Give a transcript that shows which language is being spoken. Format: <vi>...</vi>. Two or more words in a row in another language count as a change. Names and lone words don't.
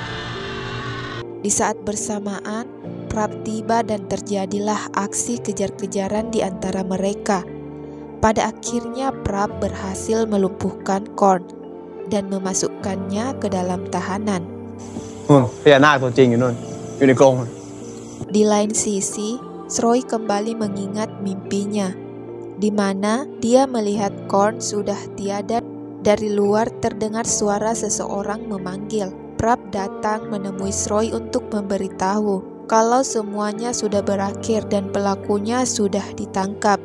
<id>Di saat bersamaan, Prap tiba dan terjadilah aksi kejar-kejaran di antara mereka. Pada akhirnya Prap berhasil melumpuhkan Korn dan memasukkannya ke dalam tahanan.</id> <th>พญานาคตัวจริงอยู่นู่นอยู่ในกรง</th> <id>Di lain sisi, Sroy kembali mengingat mimpinya, di mana dia melihat Korn sudah tiada. Dari luar terdengar suara seseorang memanggil. Prap datang menemui Sroy untuk memberitahu kalau semuanya sudah berakhir dan pelakunya sudah ditangkap.</id>